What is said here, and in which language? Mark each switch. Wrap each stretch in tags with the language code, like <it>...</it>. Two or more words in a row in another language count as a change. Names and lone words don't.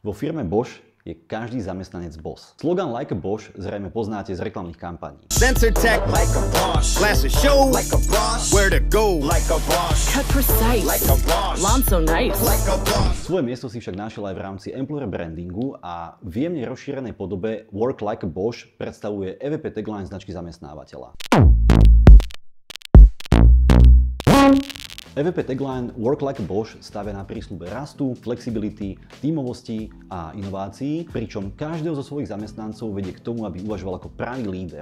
<sk>Vo firme Bosch je každý zamestnanec boss. Slogan Like a Bosch zrejme poznáte z reklamných kampaní.</sk> <en>Sensor tech like a Bosch. Glasses show like a Bosch. Where to go like a Bosch. Cut precise like a Bosch. Lawn so nice like a Bosch.</en> <sk>Svoje miesto si však našiel aj v rámci</sk> <en>employer brandingu</en> <sk>a v jemne rozšírenej podobe Work Like a Bosch predstavuje</sk> <en>EVP tagline</en> <sk>značky zamestnávateľa.</sk> <en>EVP tagline</en> <sk>Work Like a Bosch stavia na prísľube rastu, flexibility, tímovosti a inovácií, pričom každého zo svojich zamestnancov vedie k tomu, aby uvažoval ako pravý líder.</sk>